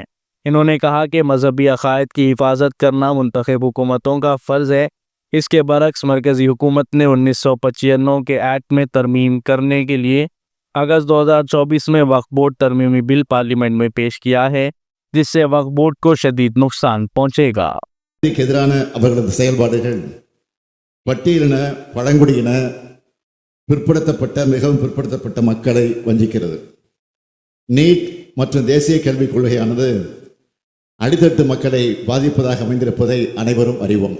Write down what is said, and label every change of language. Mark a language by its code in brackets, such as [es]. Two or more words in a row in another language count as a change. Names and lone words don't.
[ur] انہوں نے کہا کہ مذہبی عقائد کی حفاظت کرنا منتخب حکومتوں کا فرض ہے. اس کے برعکس مرکزی حکومت نے 1995 کے ایکٹ میں ترمیم کرنے کے لیے اگست 2024 میں وقف بورڈ ترمیمی بل پارلیمنٹ میں پیش کیا ہے، جس سے وقف بورڈ کو شدید نقصان پہنچے گا. [ta] பட்டியலின பழங்குடியின பிற்படுத்தப்பட்ட மிகவும் பிற்படுத்தப்பட்ட மக்களை வஞ்சிக்கிறது. நீட் மற்றும் தேசிய கல்விக் கொள்கையானது அடித்தட்டு மக்களை பாதிப்பதாக அமைந்திருப்பதை அனைவரும் அறிவோம்.